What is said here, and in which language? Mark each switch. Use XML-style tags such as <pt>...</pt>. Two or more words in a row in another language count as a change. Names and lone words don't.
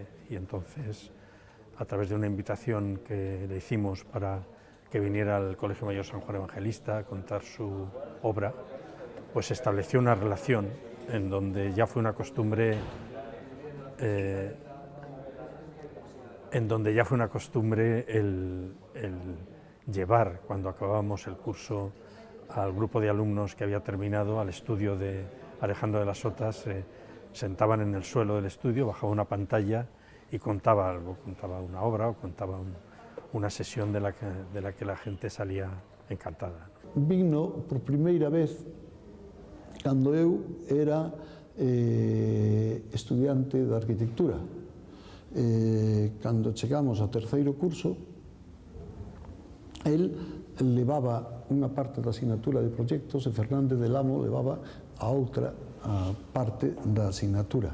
<es>Y entonces, a través de una invitación que le hicimos para que viniera al Colegio Mayor San Juan Evangelista a contar su obra, pues se estableció una relación en donde ya fue una costumbre el llevar, cuando acabábamos el curso, al grupo de alumnos que había terminado al estudio de Alejandro de la Sota. Se sentaban en el suelo del estudio, bajaba una pantalla y contaba algo, contaba una obra o contaba una sesión de la que la gente salía encantada.</es> <gl>Vino por primeira vez cando eu era estudiante de arquitectura. Cando chegamos ao terceiro curso, el levaba unha parte da asignatura de proxectos e Fernández del Amo levaba a outra parte da asignatura.</gl>